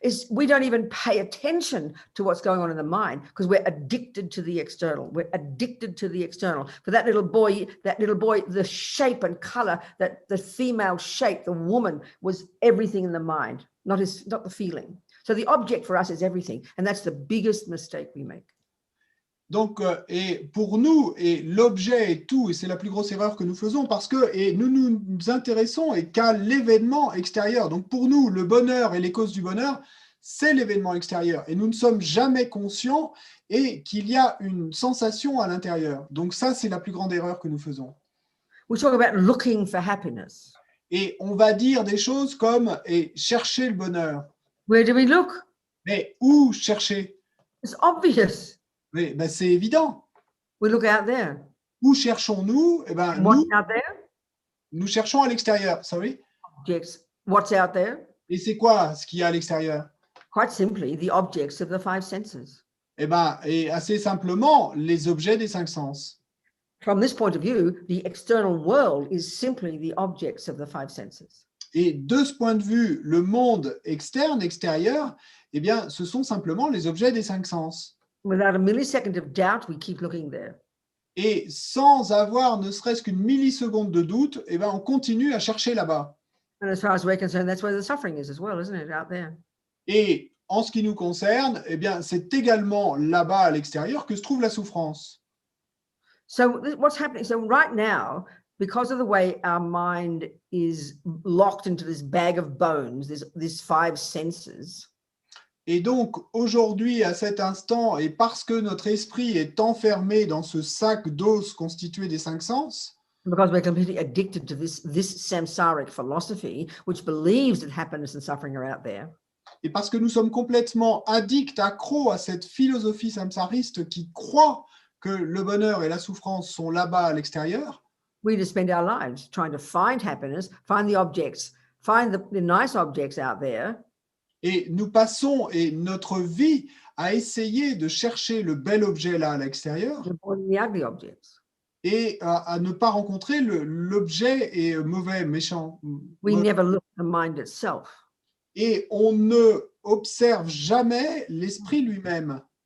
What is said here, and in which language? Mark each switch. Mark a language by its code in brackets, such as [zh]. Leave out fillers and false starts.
[en] We don't even pay attention to what's going on in the mind because we're addicted to the external. We're addicted to the external. For that little boy, the shape and color, that the female shape, the woman, was everything in the mind, not the feeling. So the object for us is everything. And that's the biggest mistake we make. [fr] Donc, et pour nous, et l'objet est tout, et c'est la plus grosse erreur que nous faisons parce que et nous nous intéressons qu'à l'événement extérieur. Donc, pour nous, le bonheur et les causes du bonheur, c'est l'événement extérieur. Et nous ne sommes jamais conscients et qu'il y a une sensation à l'intérieur. Donc, ça, c'est la plus grande erreur que nous faisons. [en] We talk about looking for happiness. [fr] Et on va dire des choses comme et chercher le bonheur. [en] Where do we look? [fr] Mais où chercher? [en] It's obvious. [fr] Mais ben, c'est évident. [en] We look out there. [fr] Où cherchons-nous? Eh ben, [en] What's out there? [fr] Nous cherchons à l'extérieur. [en] Sorry. Objects. What's out there? [fr] Et c'est quoi ce qu'il y a à l'extérieur? [en] Quite simply, the objects of the five senses. [fr] Eh ben, et assez simplement, les objets des cinq sens. [en] From this point of view, the external world is simply the objects of the five senses. [fr] Et de ce point de vue, le monde externe, extérieur, eh bien, ce sont simplement les objets des cinq sens. [en] Without a millisecond of doubt, we keep looking there. [fr] Et sans avoir ne serait-ce qu'une milliseconde de doute, eh ben, on continue à chercher là-bas. [en] And as far as we're concerned, that's where the suffering is as well, isn't it, out there? [fr] Et en ce qui nous concerne, eh bien, c'est également là-bas à l'extérieur que se trouve la souffrance. [en] So what's happening? So right now, because of the way our mind is locked into this bag of bones, these five senses. [fr] Et donc, aujourd'hui, à cet instant, et parce que notre esprit est enfermé dans ce sac d'os constitué des cinq sens, [en] because we're completely addicted to this samsaric philosophy, which believes that happiness and suffering are out there. [fr] et parce que nous sommes complètement addicts, accros à cette philosophie samsariste qui croit que le bonheur et la souffrance sont là-bas à l'extérieur, [en] We just spend our lives trying to find happiness, find the objects, find the nice objects out there. [fr] et nous passons et notre vie à essayer de chercher le bel objet là à l'extérieur, [en] Avoiding the ugly objects. [fr] et à ne pas rencontrer l'objet et mauvais, méchant. [en] We never look at the mind itself. [fr] Et on ne observe jamais l'esprit lui-même.